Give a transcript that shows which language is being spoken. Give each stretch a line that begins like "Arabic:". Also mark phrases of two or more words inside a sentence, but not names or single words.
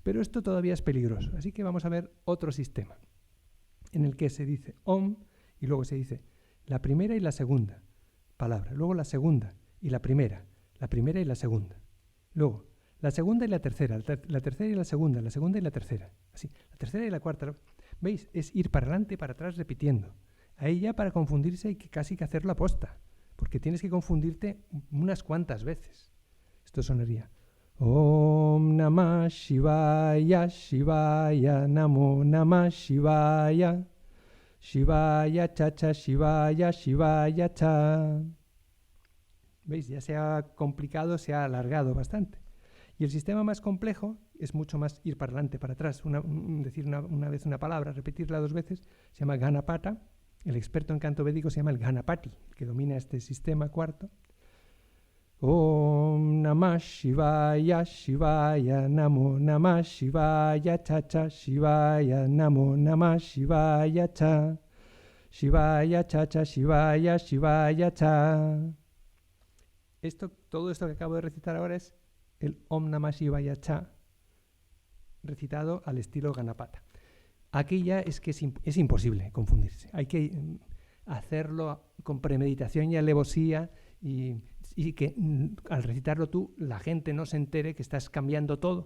Spanish: Pero esto todavía es peligroso, así que vamos a ver otro sistema en el que se dice Om y luego se dice la primera y la segunda palabra, luego la segunda y la primera y la segunda, luego la segunda y la tercera y la segunda y la tercera, así, la tercera y la cuarta. ¿Veis? Es ir para adelante y para atrás repitiendo. Ahí ya para confundirse hay que casi que hacerlo aposta, porque tienes que confundirte unas cuantas veces. Esto sonaría
Sanskrit: ॐ नमः शिवाय, शिवाय नमो नमः शिवाय, शिवाय च, शिवाय, शिवाय च.
Spanish: ¿Veis? Ya se ha complicado, se ha alargado bastante. Y el sistema más complejo es mucho más ir para adelante, para atrás. Decir una vez una palabra, repetirla 2 veces, se llama Ganapata. El experto en canto védico se llama el Ganapati, el que domina este sistema cuarto.
Sanskrit: ॐ नमः शिवाय, शिवाय नमो नमः शिवाय च, शिवाय नमो नमः शिवाय च, शिवाय च, शिवाय, शिवाय च.
Spanish: Todo esto que acabo de recitar ahora es el
Sanskrit: ॐ नमः शिवाय च
Spanish: recitado al estilo Ganapata. Aquí ya es que es imposible confundirse. Hay que hacerlo con premeditación y alevosía y que al recitarlo tú la gente no se entere que estás cambiando todo.